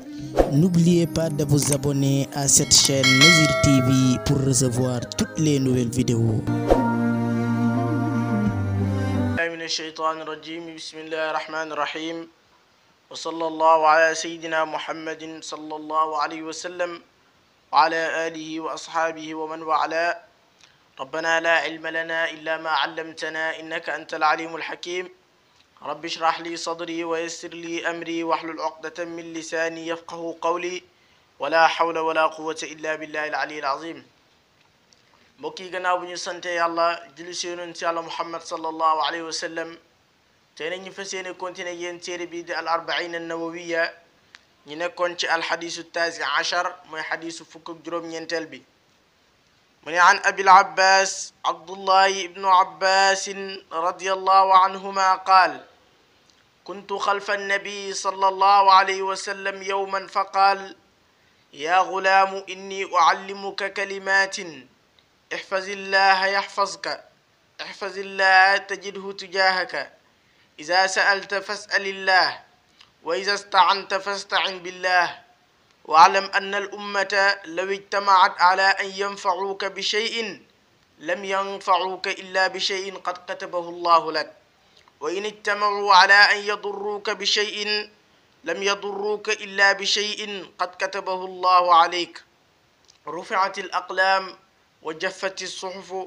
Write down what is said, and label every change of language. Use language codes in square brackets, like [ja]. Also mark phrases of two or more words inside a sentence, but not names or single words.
[fr] N'oubliez pas de vous abonner à cette chaîne Nazir TV pour recevoir toutes les nouvelles vidéos. [ar] من الشيطان الرجيم بسم الله الرحمن الرحيم وصلى الله على سيدنا محمد صلى الله عليه وسلم وعلى آله وأصحابه ومن والاه. ربنا لا علم لنا إلا ما علمتنا إنك أنت العليم الحكيم. رب اشرح لي صدري ويسر لي أمري واحلل عقدة من لساني يفقه قولي ولا حول ولا قوة إلا بالله العلي العظيم. [wo] mbokk yi gannaaw bu ñu sante yàlla julli si yonent yàlla muhammad [ar] صلى الله عليه وسلم [wo] tey nag ñu fas yéene continuer yéen téere bii di al arbain an nawawiya ñu nekkoon ci alxadisu [ar] التاسع عشر [wo] mooy xadisu fukk ak juróom-ñeenteel bi mu ne [ar] عن أبي العباس عبد الله بن عباس رضي الله عنهما قال كنت خلف النبي صلى الله عليه وسلم يوما فقال يا غلام إني أعلمك kalimatin احفظ الله يحفظك احفظ الله تجده تجاهك إذا سألت فاسأل الله وإذا استعنت فاستعن بالله واعلم أن الأمة لو اجتمعت على أن ينفعوك بشيء لم ينفعوك إلا بشيء قد كتبه الله لك وإن اجتمعوا على أن يضروك بشيء لم يضروك إلا بشيء قد كتبه الله عليك رفعت الأقلام وجفت الصحف.